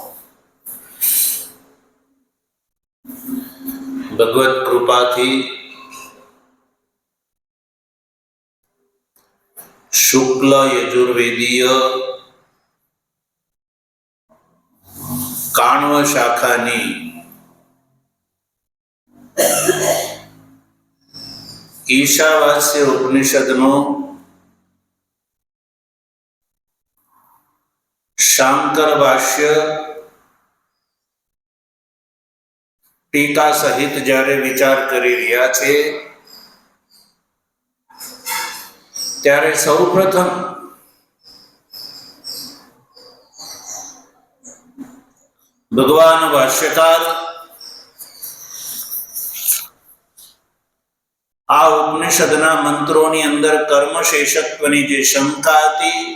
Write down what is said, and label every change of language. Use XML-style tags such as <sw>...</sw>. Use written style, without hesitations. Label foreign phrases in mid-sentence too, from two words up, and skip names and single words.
<gu>ભગવત કૃપા થી શુક્લ યજુર્વેદીય કાણ્વ શાખાની ઈશાવાસ્ય ઉપનિષદનો શાંકર ભાષ્ય ટીકા સહિત જ્યારે વિચાર કરી રહ્યા છે ત્યારે સૌપ્રથમ ભગવાન ભાષ્યકાર આ ઉપનિષદના મંત્રોની અંદર કર્મશેષત્વની જે શંકા હતી</gu>